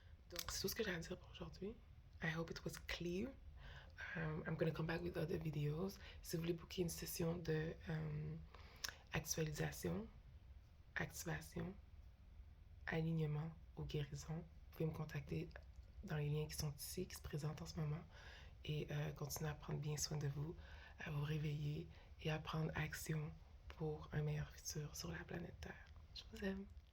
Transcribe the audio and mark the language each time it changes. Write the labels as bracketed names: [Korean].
[French] Donc, c'est tout ce que j'ai à dire pour aujourd'hui. [English] I hope it was clear. I'm gonna come back with other videos. [French] Si vous voulez booker une session de actualisation, activation, alignement ou guérison, vous pouvez me contacter dans les liens qui sont ici, qui se présentent en ce moment, et continuer à prendre bien soin de vous, à vous réveiller et à prendre action pour un meilleur futur sur la planète Terre. Je vous aime.